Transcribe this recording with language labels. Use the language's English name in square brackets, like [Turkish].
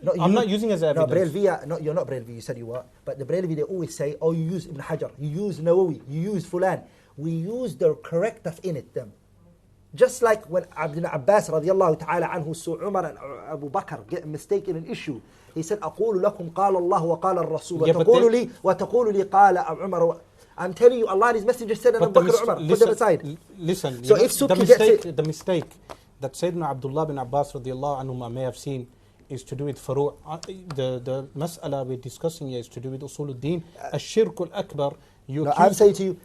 [English] I'm not using as evidence. No, Berelvi, you're not Berelvi, you said you were. But the Berelvi, they always say, oh, you use Ibn Hajar, you use Nawawi, you use Fulan. We use the correct stuff in it, them. Just like when Ibn Abbas radiallahu ta'ala anhu saw Umar and Abu Bakr get mistaken in an issue. He said, [Arabic] أقول لكم قال الله وقال الرسول وتقول لي قال عمر. [English] I'm telling you, Allah and His Messenger said, and Abu Bakr Umar, put them aside. Listen, so if Subki gets it... The mistake that Sayyidina Abdullah bin Abbas radiallahu anhu may have seen is to do with furu'. The mas'ala we're discussing here is to do with usul al-din. Ash-shirk al-akbar. I'm saying to you...